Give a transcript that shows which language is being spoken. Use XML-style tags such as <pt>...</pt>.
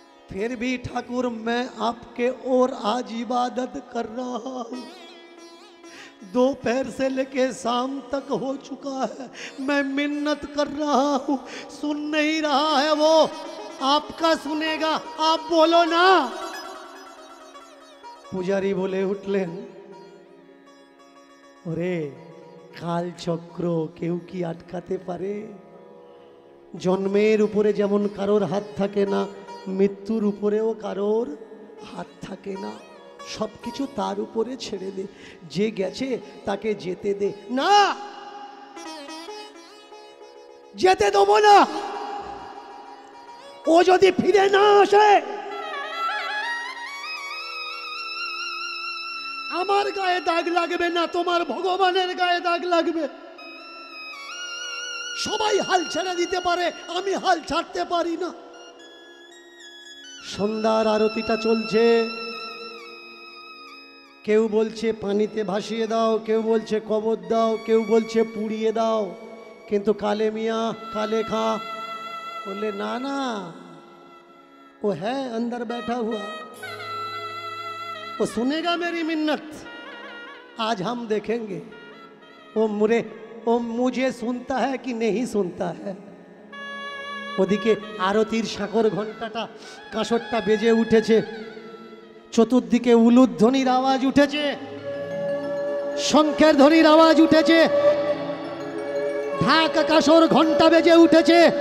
<hi>फिर भी ठाकुर मैं आपके और आज इबादत कर रहा हूँ। दोपहर से लेके शाम तक हो चुका है, मैं मिन्नत कर रहा हूँ, सुन नहीं रहा है वो। आपका सुनेगा, आप बोलो ना। पुजारी बोले उठलें,</hi> <bn>ওরে কাল চক্র কেউ কি আটকাতে পারে? জন্মের উপরে যেমন কারোর হাত থাকে না, মৃত্যুর উপরেও কারোর হাত থাকে না। সব কিছু তার উপরে ছেড়ে দে, যে গেছে তাকে যেতে দে। না, যেতে দেবো না। ও যদি ফিরে না আসে আমার গায়ে দাগ লাগবে না, তোমার ভগবানের গায়ে দাগ লাগবে। সবাই হাল ছেড়ে দিতে পারে, আমি হাল ছাড়তে পারি না। সন্ধ্যার আরতিটা চলছে, কেউ বলছে পানিতে ভাসিয়ে দাও, কেউ বলছে কবর দাও, কেউ বলছে পুড়িয়ে দাও।</bn> <hi>কিন্তু কালে মিয়া কালে খাঁ बोले ना ना, वो है अंदर बैठा हुआ, वो सुनेगा मेरी मिन्नत। आज हम देखेंगे वो मुझे सुनता है कि नहीं सुनता है।</hi> <bn>ওদিকে আরতির শাকর ঘণ্টাটা কাঁসরটা বেজে উঠেছে, চতুর্দিকে উলুধ্বনির আওয়াজ উঠেছে, শঙ্খের ধ্বনির আওয়াজ উঠেছে, ঢাক কাঁসর ঘণ্টা বেজে উঠেছে।</bn>